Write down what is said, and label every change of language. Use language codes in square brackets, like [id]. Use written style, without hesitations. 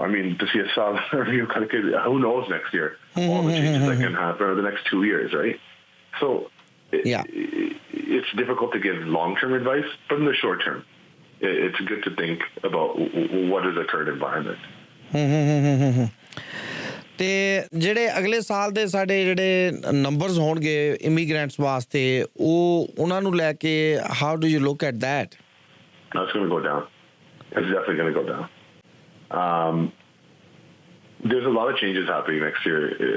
[en] I mean, to see a saal review, who knows next year all the changes that can happen over the next 2 years, right? So it's difficult to give long-term advice, but in the short term, it's good to think about what is the current environment. [pa] ਤੇ ਜਿਹੜੇ ਅਗਲੇ ਸਾਲ ਦੇ ਸਾਡੇ ਜਿਹੜੇ numbers ਹੋਣਗੇ immigrants ਵਾਸਤੇ, ਉਹ ਉਹਨਾਂ ਨੂੰ ਲੈ ਕੇ [en] how do you look at that? That's going to go down. It's definitely going to go down. There's a lot of changes happening next year.